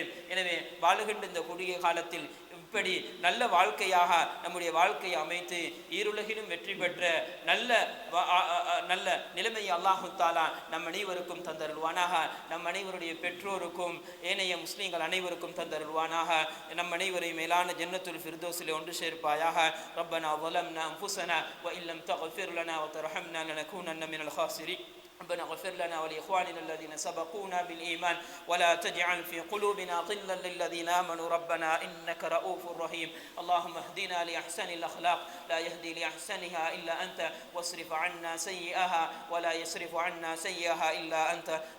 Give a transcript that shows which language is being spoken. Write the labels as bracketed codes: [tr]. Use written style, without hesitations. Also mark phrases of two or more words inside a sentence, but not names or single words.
[ta] எனவே வாழுகின்ற இந்த குறுகிய காலத்தில் இப்படி நல்ல வாழ்க்கையாக நம்முடைய வாழ்க்கையை அமைத்து ஈருலகிலும் வெற்றி பெற்ற நல்ல நிலைமையை [ar] الله تعالى [ta] நம் அனைவருக்கும் தந்தருள்வானாக. நம் அனைவருடைய பெற்றோருக்கும் ஏனைய முஸ்லீம்கள் அனைவருக்கும் தந்தருள்வானாக. நம் அனைவரையும் மேலான ஜன்னத்துல் ஃபிர்தௌஸிலே ஒன்று சேர்ப்பாயாக. [ar] ரப்பனா ظلمنا أنفسنا وإن لم تغفر لنا وترحمنا لنكونن من الخاسرين. ربنا اغفر لنا ولإخواننا الذين سبقونا بالإيمان ولا تجعل في قلوبنا غلا للذين آمنوا ربنا إنك رؤوف رحيم. اللهم اهدنا لأحسن الأخلاق لا يهدي لأحسنها إلا أنت واصرف عنا سيئها ولا يصرف عنا سيئها إلا أنت.